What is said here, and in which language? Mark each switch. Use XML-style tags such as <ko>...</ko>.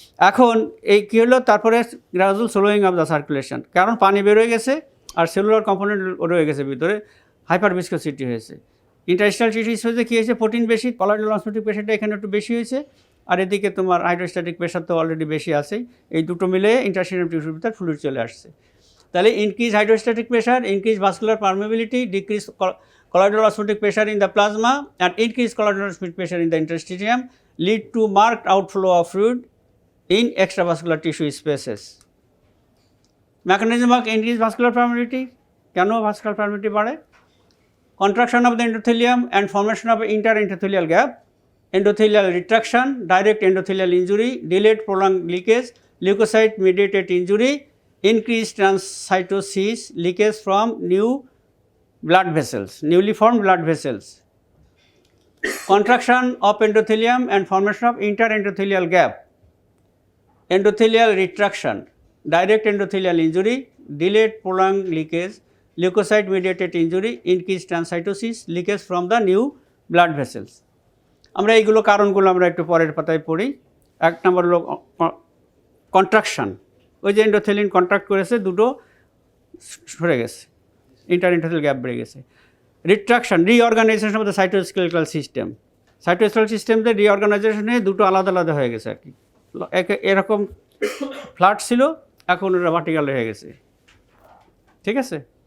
<bn>এখন এই কী হলো, তারপরে</bn> <en>gradual slowing of the circulation,</en> <bn>কারণ পানি বেরোয় গেছে আর সেলুলার কম্পোনেন্ট রয়ে গেছে ভিতরে, হাইপার ভিসকোসিটি হয়েছে। ইন্টারস্টাল টিস্যুস হয়েছে কী হয়েছে, প্রোটিন বেশি, কলাইডাল অসমোটিক প্রেশারটা এখানে একটু বেশি হয়েছে, আর এদিকে তোমার হাইড্রোস্ট্যাটিক প্রেশার তো অলরেডি বেশি আছেই, এই দুটো মিলে ইন্টারস্টিশিয়াম টিস্যুর ভিতরে ফ্লুইড চলে আসছে। তাহলে</bn> <en>Increase hydrostatic pressure, increase vascular permeability, decrease colloidal osmotic pressure in the plasma and increased colloidal osmotic pressure in the interstitium lead to marked outflow of fluid in extravascular tissue spaces. Mechanism of increased vascular permeability,</en> <bn>কেন vascular permeability বাড়ে?</bn> <en>Contraction of the endothelium and formation of interendothelial gap, endothelial retraction, direct endothelial injury, delayed prolonged leakage, leukocyte mediated injury, increased transcytosis, leakage from new blood vessels, newly formed blood vessels, contraction of endothelium and formation of interendothelial gap, endothelial retraction, direct endothelial injury, delayed prolonged leakage, leukocyte mediated injury, increased transcytosis, leakage from the new blood vessels.</en> <bn>আমরা এইগুলো কারণগুলো আমরা একটু পরের পাতায় পড়ি। 1 নম্বর হলো contraction, ওই যে এন্ডোথেলিন কন্ট্রাক্ট করেছে, দুটো সরে গেছে, ইন্টারএন্ডোথেলিয়াল গ্যাপ বেড়ে গেছে। Retraction,</bn> <en>reorganisation of the cytoskeletal system,</en> <bn>সাইটোস্কেলেটাল সিস্টেমতে রিঅর্গানাইজেশনে দুটো আলাদা আলাদা হয়ে গেছে আর কি, এরকম ফ্ল্যাট ছিল, এখন ওটা ভার্টিক্যাল হয়ে গেছে, ঠিক আছে।</bn>